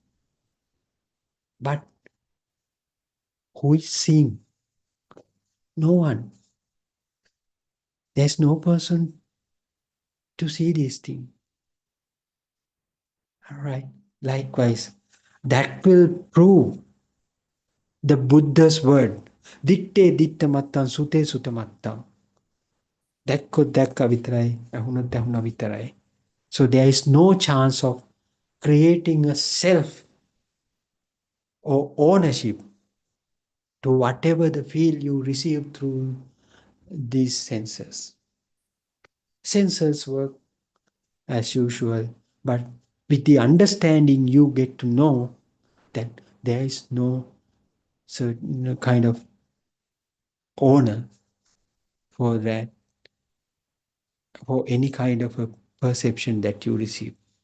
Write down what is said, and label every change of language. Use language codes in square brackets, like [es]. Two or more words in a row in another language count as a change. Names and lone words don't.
[en] But who is seeing? No one. There's no person to see these things. All right. Likewise, that will prove the Buddha's word. [pi] Ditte ditta mattam, sute sutta mattam. [si] දැක්කොත් දැක්ක විතරයි, ඇහුනොත් ඇහුන විතරයි. [en] So there is no chance of creating a self or ownership to whatever the feel you receive through these senses. Senses work as usual, but with the understanding you get to know that there is no certain kind of owner for that, for any kind of a perception that you receive.